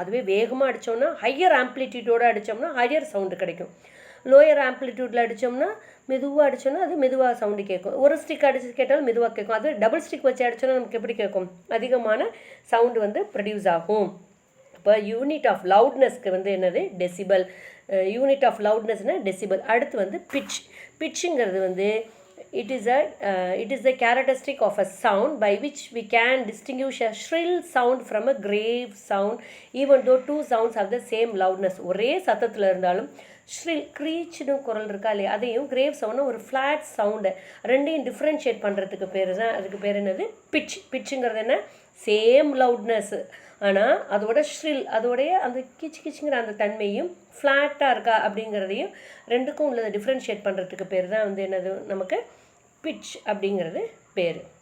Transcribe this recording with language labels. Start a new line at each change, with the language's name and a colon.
Tamil: அதுவே வேகமாக அடித்தோம்னா higher ஆம்ப்ளிடியூடோடு அடித்தோம்னா higher sound கிடைக்கும். லோயர் ஆம்ப்ளிடியூடில் அடித்தோம்னா மெதுவாக அடித்தோன்னா அது மெதுவாக சவுண்டு கேட்கும். ஒரு ஸ்டிக் அடித்து கேட்டாலும் மெதுவாக கேட்கும். அது டபுள் ஸ்டிக் வச்சு அடித்தோன்னா நமக்கு எப்படி கேட்கும்? அதிகமான சவுண்டு வந்து ப்ரொடியூஸ் ஆகும். இப்போ யூனிட் ஆஃப் லவுட்னஸ்க்கு வந்து என்னது? டெசிபல். Unit of லவுட்னஸ்னால் decibel. அடுத்து வந்து பிட்ச். பிட்சுங்கிறது வந்து
English: it is a characteristic of a sound by which we can distinguish a shrill sound from a grave sound even though two sounds have the same loudness.
Tamil: ஒரே சத்தத்தில் இருந்தாலும் ஷ்ரில் க்ரீச்னு குரல் இருக்கா இல்லையா, அதையும் கிரேவ் சவுண்ட்னா ஒரு ஃப்ளாட் சவுண்டு, ரெண்டையும் டிஃப்ரென்ஷியேட் பண்ணுறதுக்கு பேர் தான், அதுக்கு பேர் என்னது? பிட்ச். பிட்சுங்கிறது என்ன? சேம் லவுட்னஸ்ஸு, ஆனால் அதோட ஷ்ரில், அதோடைய அந்த கிச் கிச்சுங்கிற அந்த தன்மையும் ஃப்ளாட்டாக இருக்கா அப்படிங்கிறதையும் ரெண்டுக்கும் உள்ளதை டிஃப்ரென்ஷியேட் பண்ணுறதுக்கு பேர் தான் வந்து என்னது நமக்கு பிட்ச் அப்படிங்கிறது பேர்.